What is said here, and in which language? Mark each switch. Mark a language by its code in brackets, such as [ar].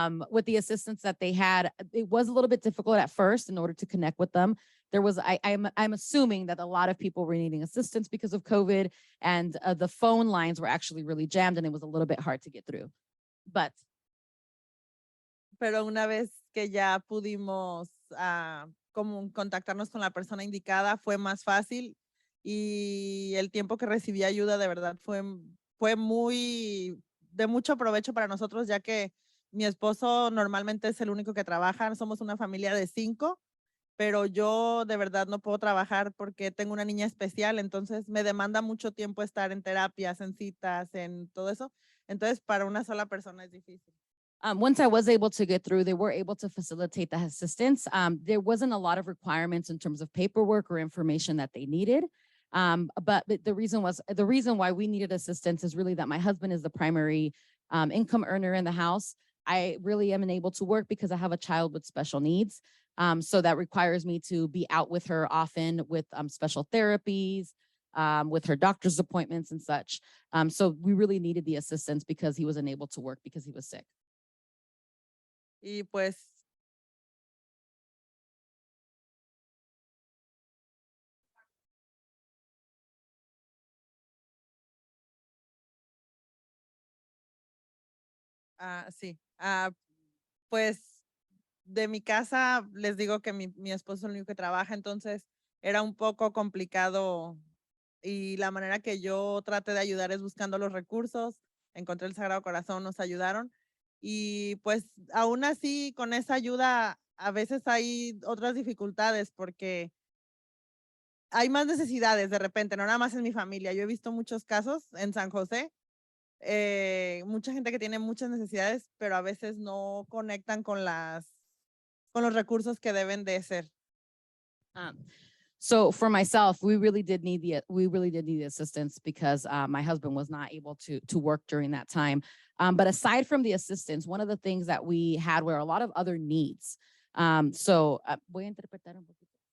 [en] With the assistants that they had, it was a little bit difficult at first in order to connect with them. There was, I'm assuming that a lot of people were needing assistance because of COVID, and the phone lines were actually really jammed and it was a little bit hard to get through. [es] Pero una vez que ya pudimos como contactarnos con la persona indicada, fue más fácil y el tiempo que recibí ayuda de verdad fue muy de mucho provecho para nosotros, ya que mi esposo normalmente es el único que trabaja. Somos una familia de 5, pero yo de verdad no puedo trabajar porque tengo una niña especial, entonces me demanda mucho tiempo estar en terapias, en citas, en todo eso. Entonces, para una sola persona es difícil. [en] Once I was able to get through, they were able to facilitate the assistance. There wasn't a lot of requirements in terms of paperwork or information that they needed. But the reason why we needed assistance is really that my husband is the primary income earner in the house. I really am unable to work because I have a child with special needs. So that requires me to be out with her often with special therapies, with her doctor's appointments and such. So we really needed the assistance because he was unable to work because he was sick. [es] Y pues sí, pues de mi casa les digo que mi esposo es el único que trabaja, entonces era un poco complicado y la manera que yo traté de ayudar es buscando los recursos. Encontré el Sagrado Corazón, nos ayudaron y pues aún así con esa ayuda a veces hay otras dificultades porque hay más necesidades de repente, no nada más en mi familia. Yo he visto muchos casos en San José, mucha gente que tiene muchas necesidades, pero a veces no conectan con los recursos que deben de ser. [en] So for myself, we really did need the assistance because my husband was not able to work during that time. But aside from the assistance, one of the things that we had were a lot of other needs. [es] Voy a interpretar un poquito.